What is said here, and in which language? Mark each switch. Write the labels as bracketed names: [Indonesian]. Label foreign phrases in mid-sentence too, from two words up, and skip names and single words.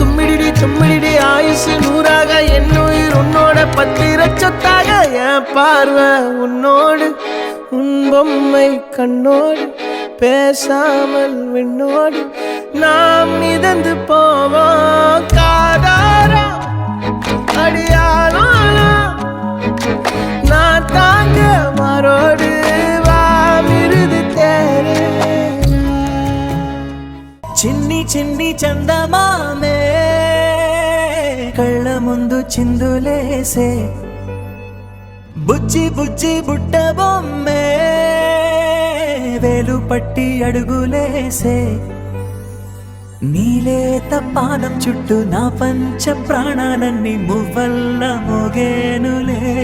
[Tamil] தும்மிடி தும்மிடி ஆயுசு நூறாக, என் உயிர் உன்னோட பத்திர சொத்தாக, என் பார்வை உன்னோடு, உன் பொம்மை கண்ணோடு, பேசாமல் விண்ணோடு நாம் மிதந்து போவோம் காதாரா அடியாலோ, நான் தாங்க மாரோடு வா மிருது தேரே. [Telugu] చిన్ని చిన్ని చందమామే కళ్ళ ముందు చిందులేసే, బుజ్జి బుజ్జి బుట్ట బొమ్మే వేలు పట్టి అడుగులేసే, నీలేత పానం చుట్టూ నా పంచ ప్రాణాలన్నీ మువ్వల్ల మోగేనులే.